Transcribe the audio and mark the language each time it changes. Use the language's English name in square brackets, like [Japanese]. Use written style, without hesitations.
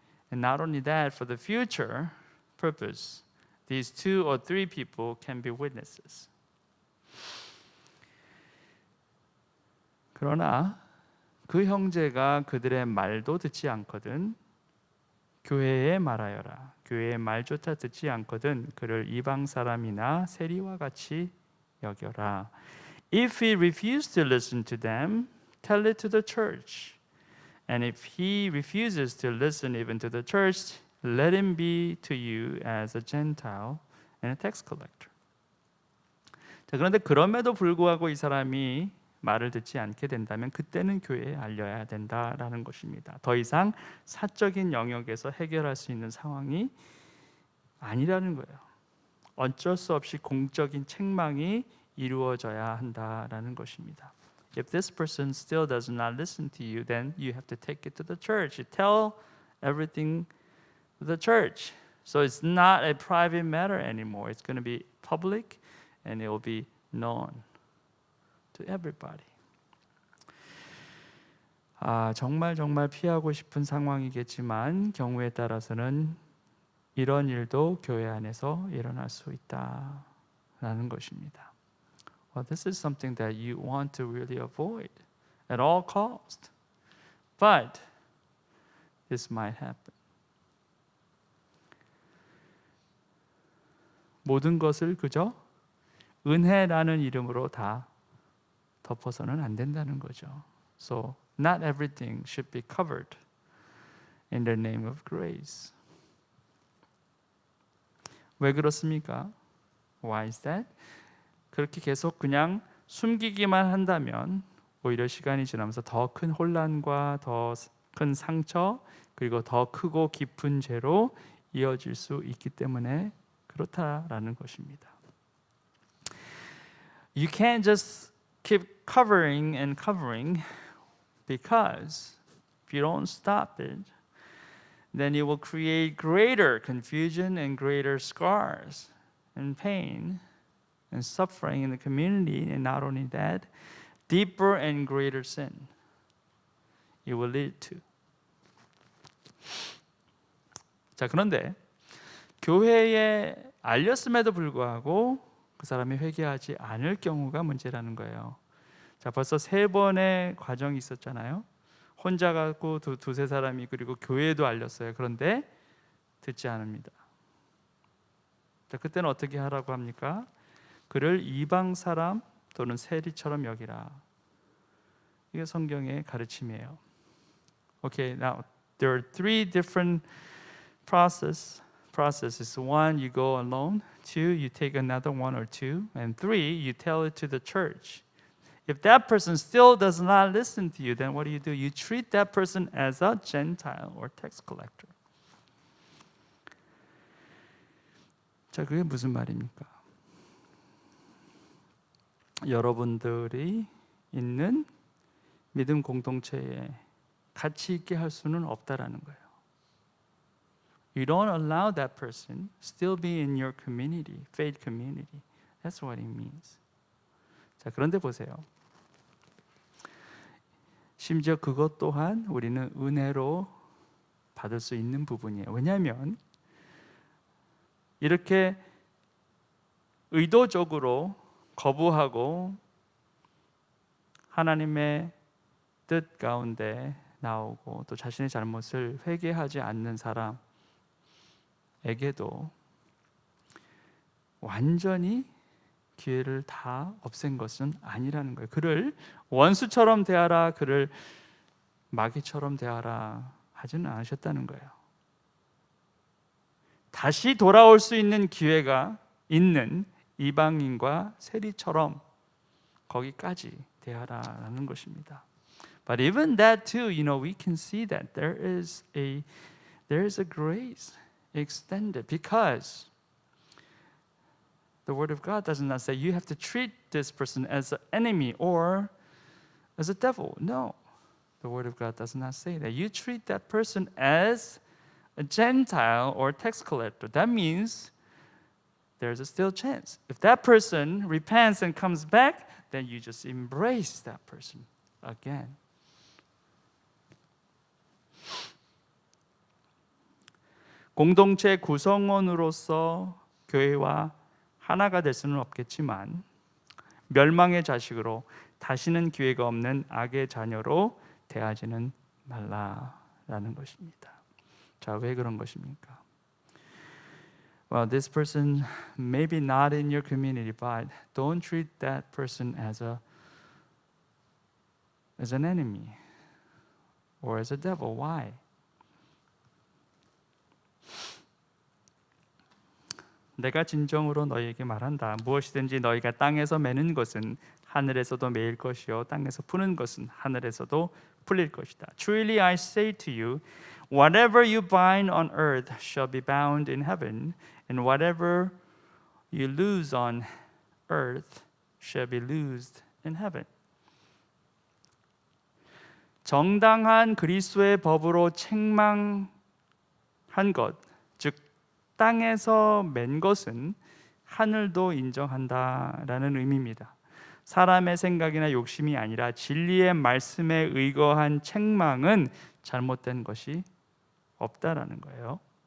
[English] And not only that, for the future purpose, these 2 or 3 people can be witnesses. [Korean] 그러나 그 형제가 그들의 말도 듣지 않거든 교회에 말하여라. 교회의 말조차 듣지 않거든 그를 이방 사람이나 세리와 같이 여겨라. [English] If he refuses to listen to them, tell it to the church. And if he refuses to listen even to the church, let him be to you as a Gentile and a tax collector. [Korean] 자, 그런데 그럼에도 불구하고 이 사람이 말을 듣지 않게 된다면 그때는 교회에 알려야 된다라는 것입니다. 더 이상 사적인 영역에서 해결할 수 있는 상황이 아니라는 거예요. 어쩔 수 없이 공적인 책망이 이루어져야 한다라는 것입니다. [English] If this person still does not listen to you, then you have to take it to the church. You tell everything to the church. So it's not a private matter anymore. It's going to be public and it will be known to everybody. [Korean] 정말 피하고 싶은 상황이겠지만 경우에 따라서는 이런 일도 교회 안에서 일어날 수 있다라는 것입니다. [English] Well, this is something that you want to really avoid at all cost. But this might happen. [Korean] 모든 것을 그저 은혜라는 이름으로 다 덮어서는 안 된다는 거죠. [English] So not everything should be covered in the name of grace. [Korean] 왜 그렇습니까? [English] Why is that? [Korean] 그렇게 계속 그냥 숨기기만 한다면 오히려 시간이 지나면서 더 큰 혼란과 더 큰 상처 그리고 더 크고 깊은 죄로 이어질 수 있기 때문에 그렇다라는 것입니다. [English] You can't just keep covering and covering because if you don't stop it, then it will create greater confusion and greater scars and pain and suffering in the community, and not only that, deeper and greater sin it will lead to. [Korean] 자, 그런데 교회에 알렸음에도 불구하고 그 사람이 회개하지 않을 경우가 문제라는 거예요. 자, 벌써 3번의 과정이 있었잖아요. 혼자 가고 두세 사람이 그리고 교회에도 알렸어요. 그런데 듣지 않습니다. 자, 그때는 어떻게 하라고 합니까? 그를 이방 사람 또는 세리처럼 여기라. 이게 성경의 가르침이에요. [English] Okay, now there are 3 different processes. 1, you go alone. 2, you take another 1 or 2. And 3, you tell it to the church. If that person still does not listen to you, then what do? You treat that person as a Gentile or tax collector. [Korean] 자, 그게 무슨 말입니까? 여러분들이 있는 믿음 공동체에 같이 있게 할 수는 없다라는 거예요. [English] You don't allow that person still be in your community, faith community. That's what it means. [Korean] 자, 그런데 보세요. 심지어 그것 또한 우리는 은혜로 받을 수 있는 부분이에요. 왜냐하면 이렇게 의도적으로 거부하고 하나님의 뜻 가운데 나오고 또 자신의 잘못을 회개하지 않는 사람, 에게도 완전히 기회를 다 없앤 것은 아니라는 거예요. 그를 원수처럼 대하라, 그를 마귀처럼 대하라 하지는 않으셨다는 거예요. 다시 돌아올 수 있는 기회가 있는 이방인과 세리처럼 거기까지 대하라는 것입니다. [English] But even that too, we can see that there is a grace extended because the Word of God does not say you have to treat this person as an enemy or as a devil. No, the Word of God does not say that. You treat that person as a Gentile or tax collector. That means there's a still chance. If that person repents and comes back, then you just embrace that person again. [Korean] 공동체 구성원으로서 교회와 하나가 될 수는 없겠지만 멸망의 자식으로 다시는 기회가 없는 악의 자녀로 대하지는 말라라는 것입니다. 자, 왜 그런 것입니까? [English] Well, this person maybe not in your community, but don't treat that person as an enemy or as a devil. Why? [Korean] 내가 진정으로 너희에게 말한다. 무엇이든지 너희가 땅에서 매는 것은 하늘에서도 매일 것이요 땅에서 푸는 것은 하늘에서도 풀릴 것이다. [English] Truly I say to you, whatever you bind on earth shall be bound in heaven, and whatever you loose on earth shall be loosed in heaven. [Korean] 정당한 그리스도의 법으로 책망한 것, 즉 땅에서 맨 것은 하늘도 인정한다라는 의미입니다. 사람의 생각이나 욕심이 아니라 진리의 말씀에 의거한 책망은 잘못된 것이 없다라는 거예요.